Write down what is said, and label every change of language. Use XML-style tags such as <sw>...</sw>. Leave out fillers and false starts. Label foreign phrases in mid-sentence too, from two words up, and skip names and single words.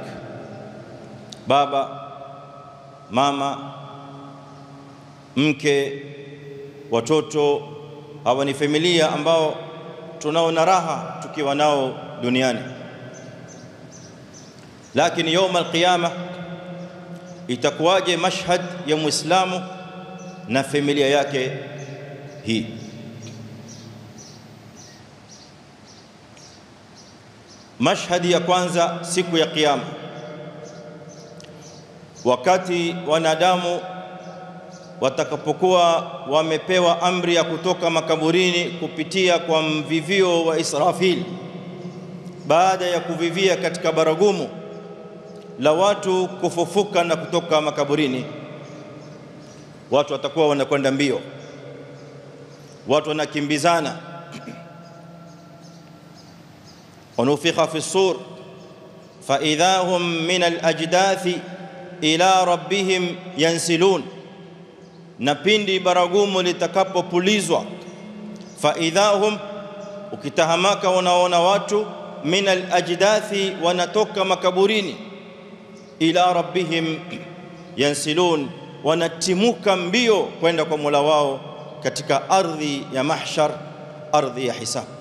<sw>Baba, mama, mke, watoto, hawa ni familia ambao tunaona raha tukiwa nao duniani. Lakini</sw> <ar>يوم القيامة</ar> <sw>itakuwaje mashhad ya Muislamu na familia yake hii? Mashhadi ya kwanza siku ya kiyama, wakati wanadamu watakapokuwa wamepewa amri ya kutoka makaburini kupitia kwa mvivio wa Israfil, baada ya kuvivia katika baragumu la watu kufufuka na kutoka makaburini, watu watakuwa wanakwenda mbio, watu wanakimbizana.</sw> <ar>ونفخ في الصور فإذا هم من الأجداث إلى ربهم ينسلون.</ar> <sw>Na pindi baragumu litakapopulizwa,</sw> <ar>فإذا هم,</ar> <sw>ukitahamaka unaona watu</sw> <ar>من الأجداث,</ar> <sw>wanatoka makaburini,</sw> <ar>إلى ربهم ينسلون,</ar> <sw>wanatimuka mbio kwenda kwa Mola wao katika ardhi ya mahshar, ardhi ya hisab.</sw>